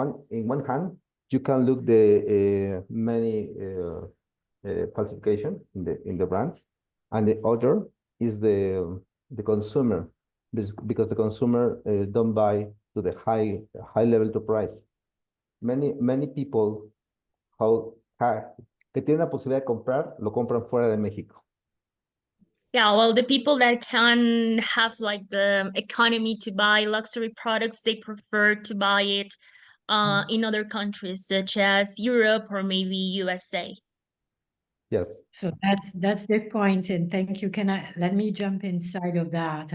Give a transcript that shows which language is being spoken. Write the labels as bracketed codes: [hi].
[en] In one hand, you can look the many falsification in the brands, and the other is the consumer, because the consumer don't buy to the high level to price. Many people [es] que tienen la posibilidad de comprar, lo compran fuera de México. [en] Yeah, well, the people that can have like the economy to buy luxury products, they prefer to buy it in other countries such as Europe or maybe USA. Yes. So that's the point, and thank you. Let me jump inside of that.